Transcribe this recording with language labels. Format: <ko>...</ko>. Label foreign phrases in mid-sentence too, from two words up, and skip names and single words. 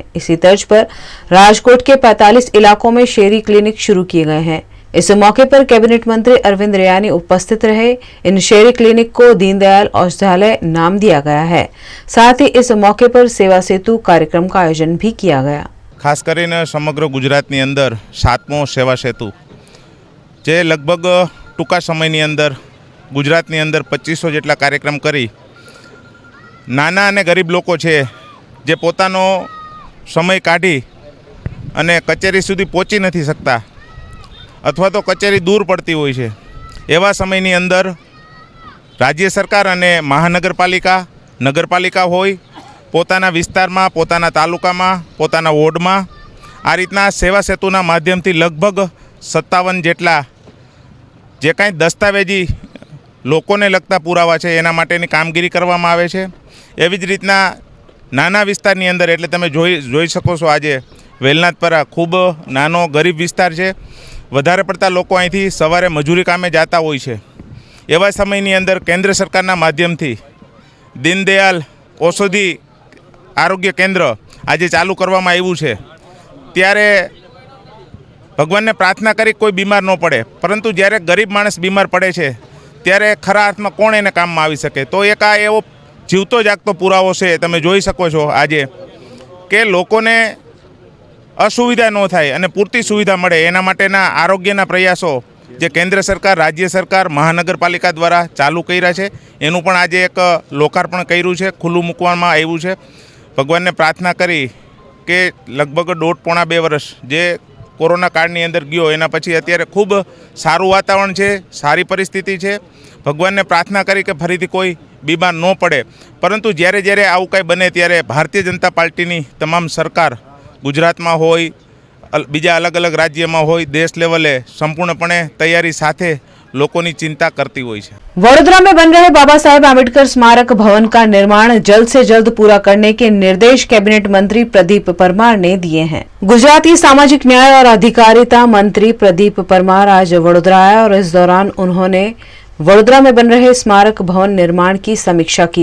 <hi>इसी तर्ज पर राजकोट के 45 इलाकों में शेरी क्लिनिक शुरू किए गए हैं। इस मौके पर कैबिनेट मंत्री अरविंद रैयानी उपस्थित रहे। इन शेरी क्लिनिक को दीनदयाल औषधालय नाम दिया गया है। साथ ही इस मौके पर सेवा सेतु कार्यक्रम का आयोजन भी किया गया।</hi> <gu>ખાસ કરીને સમગ્ર ગુજરાતની અંદર 7મો સેવા સેતુ જે લગભગ ટૂંકા સમયની અંદર ગુજરાતની અંદર 2500 જેટલા કાર્યક્રમ કરી નાના અને ગરીબ લોકો છે જે પોતાનો સમય કાઢી અને કચેરી સુધી પહોંચી નહીં સકતા અથવા તો કચેરી દૂર પડતી હોય છે, એવા સમયની અંદર રાજ્ય સરકાર અને મહાનગરપાલિકા નગરપાલિકા હોય પોતાના વિસ્તારમાં પોતાના તાલુકામાં પોતાના વોર્ડમાં આ રીતના સેવા સેતુના માધ્યમથી લગભગ 57 જેટલા જે કાંઈ દસ્તાવેજી લોકોને લગતા પુરાવા છે એના માટેની કામગીરી કરવામાં આવે છે। એવી જ રીતના નાના વિસ્તારની અંદર એટલે તમે જોઈ શકો છો આજે વેલનાથપરા ખૂબ નાનો ગરીબ વિસ્તાર છે। વધારે પડતા લોકો અહીંથી સવારે મજૂરી કામે જાતા હોય છે। એવા સમયની અંદર કેન્દ્ર સરકારના માધ્યમથી દીનદયાળ ઔષધિ આરોગ્ય કેન્દ્ર આજ ચાલુ કરવામાં આવ્યું છે। ત્યારે ભગવાન ને પ્રાર્થના કરી કોઈ બીમાર ન પડે, પરંતુ જ્યારે ગરીબ માણસ બીમાર પડે છે ત્યારે ખરા અર્થમાં કોણ એને કામમાં આવી શકે। તો એક આ એવો જીવતો જાગતો પુરાવો છે। તમે જોઈ શકો છો આજે કે લોકોને અસુવિધા ન થાય અને પૂરતી સુવિધા મળે એના માટેના આરોગ્યના પ્રયાસો જે કેન્દ્ર સરકાર રાજ્ય સરકાર મહાનગરપાલિકા દ્વારા ચાલુ કર્યા છે એનું પણ આજે એક લોકાર્પણ કર્યું છે, ખુલ્લું મૂકવામાં આવ્યું છે। ભગવાનને પ્રાર્થના કરી કે લગભગ 1.5-2 વર્ષ જે કોરોના કાળની અંદર ગયો એના પછી અત્યારે ખૂબ સારું વાતાવરણ છે, સારી પરિસ્થિતિ છે। ભગવાનને પ્રાર્થના કરી કે ફરીથી કોઈ બીમાર ન પડે, પરંતુ જ્યારે જ્યારે આવું કંઈ બને ત્યારે ભારતીય જનતા પાર્ટીની તમામ સરકાર ગુજરાતમાં હોય બીજા અલગ અલગ રાજ્યમાં હોય દેશ લેવલે સંપૂર્ણપણે તૈયારી સાથે લોકોની ચિંતા કરતી હોય છે।</gu> <hi>वडोदरा में बन रहे बाबा साहेब आम्बेडकर स्मारक भवन का निर्माण जल्द से जल्द पूरा करने के निर्देश कैबिनेट मंत्री प्रदीप परमार ने दिए हैं। गुजरात की सामाजिक न्याय और अधिकारिता मंत्री प्रदीप परमार आज वडोदरा आए और इस दौरान उन्होंने वडोदरा में बन रहे स्मारक भवन निर्माण की समीक्षा की।</hi>